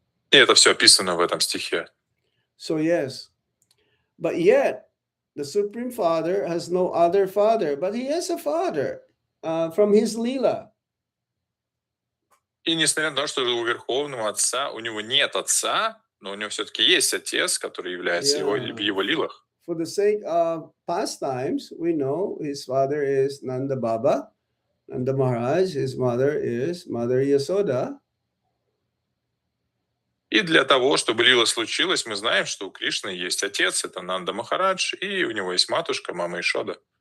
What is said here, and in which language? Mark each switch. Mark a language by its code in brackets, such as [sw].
[ru] И это все описано в этом стихе. [en] So yes, but yet the Supreme Father has no other father, but he has a father from his lila. [ru] И несмотря на то, что у Верховного Отца, у него нет отца, но у него все-таки есть отец, который является в его лилах. [en] For the sake of pastimes, we know his father is Nanda Baba, Nanda Maharaj, his mother is Mother Yasoda. [ru] И для того, чтобы лила случилась, мы знаем, что у Кришны есть отец, это Нанда Махарадж, и у него есть матушка, мама Ишода.